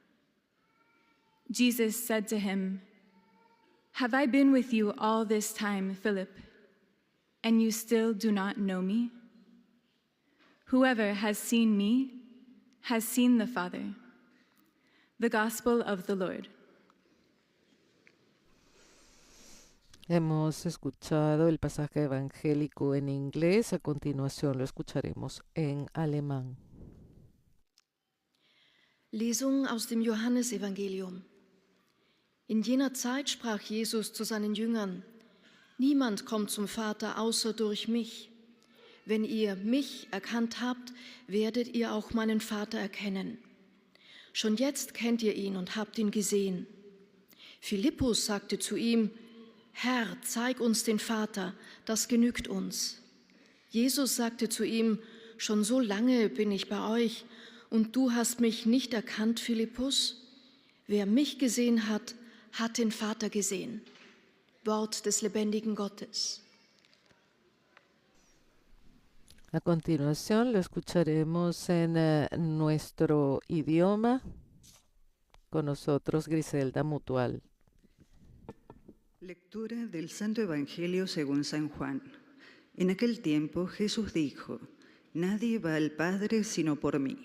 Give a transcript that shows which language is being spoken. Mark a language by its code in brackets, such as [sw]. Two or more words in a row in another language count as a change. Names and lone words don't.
[en] Jesus said to him, "Have I been with you all this time, Philip, and you still do not know me? Whoever has seen me has seen the Father." The Gospel of the Lord. [es] Hemos escuchado el pasaje evangélico en inglés, a continuación lo escucharemos en alemán. [de] Lesung aus dem Johannesevangelium. In jener Zeit sprach Jesus zu seinen Jüngern: Niemand kommt zum Vater außer durch mich. Wenn ihr mich erkannt habt, werdet ihr auch meinen Vater erkennen. Schon jetzt kennt ihr ihn und habt ihn gesehen. Philippus sagte zu ihm: Herr, zeig uns den Vater, das genügt uns. Jesus sagte zu ihm: Schon so lange bin ich bei euch, und du hast mich nicht erkannt, Philippus? Wer mich gesehen hat, hat den Vater gesehen. Wort des lebendigen Gottes. [es] A continuación lo escucharemos en nuestro idioma. Con nosotros Griselda Mutual. Lectura del Santo Evangelio según San Juan. En aquel tiempo Jesús dijo: Nadie va al Padre sino por mí.